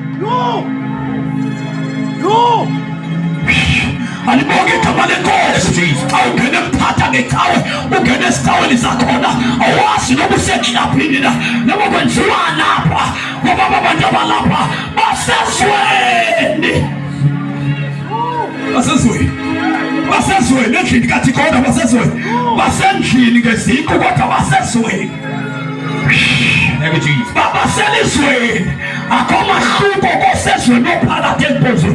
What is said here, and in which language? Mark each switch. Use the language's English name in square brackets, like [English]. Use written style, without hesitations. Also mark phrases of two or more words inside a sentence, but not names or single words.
[Xhosa] Malibonge igama lenkosi. Awungene mphatha ngecawe, ungene esitaweni zakhona, awazi noba useklabhini na noba kwenziwana apha ngoba abantu abalapha basezweni. Basezweni endlini kaThixo kodwa basezweni. Basendlini ngeziko kodwa basezweni. Baselizweni akho mahluko kosezweni ophakathi enkonzweni.